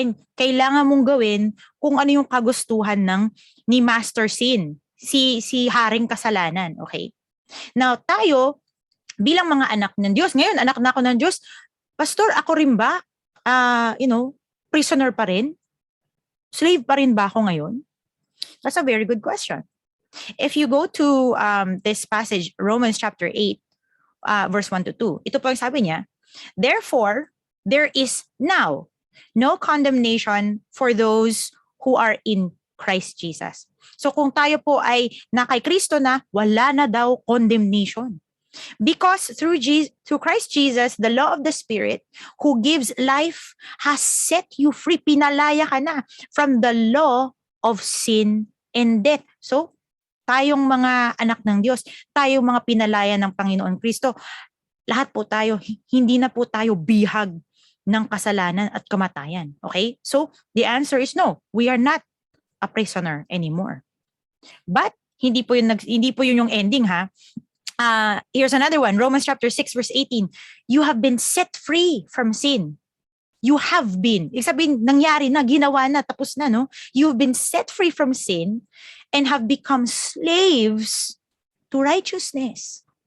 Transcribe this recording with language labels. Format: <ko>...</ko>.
<tl>And kailangan mong gawin kung ano yung kagustuhan ni Master Sin, si Haring Kasalanan. Okay? Now, tayo, bilang mga anak ng Diyos, ngayon, anak na ako ng Diyos, Pastor, ako rin ba, prisoner pa rin? Slave pa rin ba ako ngayon?</tl> <en>That's a very good question. If you go to this passage, Romans chapter 8, verse 1 to 2,</en> <tl>ito po yung sabi niya,</tl> <en>therefore, there is now no condemnation for those who are in Christ Jesus.</en> <tl>So kung tayo po ay na kay Kristo na, wala na daw condemnation.</tl> <en>Because through Christ Jesus, the law of the Spirit who gives life has set you free.</en> <tl>Pinalaya ka na</tl> <en>from the law of sin and death.</en> <tl>So, tayong mga anak ng Diyos, tayong mga pinalaya ng Panginoon Kristo, lahat po tayo, hindi na po tayo bihag ng kasalanan at kamatayan.</tl> <en>Okay? So, the answer is no. We are not a prisoner anymore. But,</en> <tl>hindi po yun yung ending, ha?</tl> <en>Here's another one, Romans chapter 6 verse 18. You have been set free from sin. You have been.</en> <tl>Ibig sabihin, nangyari na, ginawa na, tapos na,</tl> <en>no? You've been set free from sin and have become slaves to righteousness.</en>